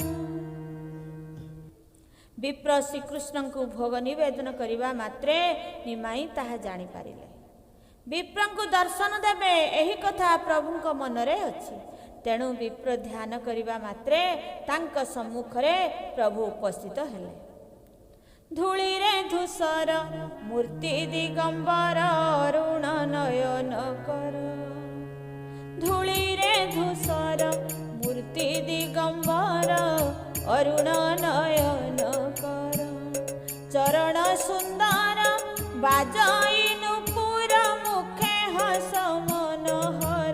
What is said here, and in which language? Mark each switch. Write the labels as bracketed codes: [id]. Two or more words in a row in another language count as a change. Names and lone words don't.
[or] ବିପ୍ର ଶ୍ରୀକୃଷ୍ଣ କୁ ଭୋଗ ନିବେଦନ କରିବା ମାତ୍ରେ ନିମାଇ ତାହା ଜାଣି ପାରିଲେ। ବିପ୍ର କୁ ଦର୍ଶନ ଦେବେ ଏହି କଥା ପ୍ରଭୁଙ୍କ ମନରେ ଅଛି। ତେଣୁ ବିପ୍ର ଧ୍ୟାନ କରିବା ମାତ୍ରେ ତାଙ୍କ ସମ୍ମୁଖରେ ପ୍ରଭୁ ଉପସ୍ଥିତ ହେଲେ। ଧୂଳି ରେ ଧୂସର ମୂର୍ତ୍ତି ଦିଗମ୍ବର, ଅରୁଣ ନୟନ କର। ଧୂଳି ରେ ଧୂସର ମୂର୍ତ୍ତି ଦିଗମ୍ବର, ଅରୁଣ ନୟନ କର। ଚରଣ ସୁନ୍ଦର ବାଜଇ ନୂପୁର, ମୁଖେ ହସ ମନୋହର।